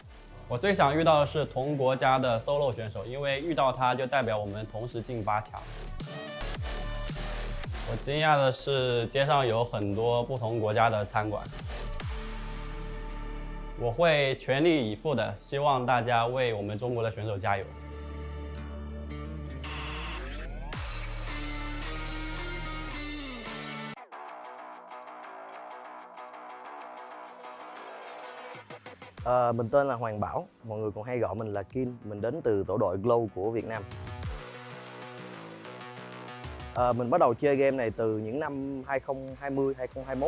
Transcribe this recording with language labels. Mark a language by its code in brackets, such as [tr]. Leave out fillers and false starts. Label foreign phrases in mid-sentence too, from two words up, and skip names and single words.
[zh] 我最想遇到的是同国家的 solo 选手，因为遇到他就代表我们同时进8强。我惊讶的是街上有很多不同国家的餐馆。我会全力以赴的，希望大家为我们中国的选手加油。 [vi] Mình tên là Hoàng Bảo, mọi người còn hay gọi mình là Kim. Mình đến từ tổ đội Glow của Việt Nam. Mình bắt đầu chơi game này từ những năm 2020, 2021.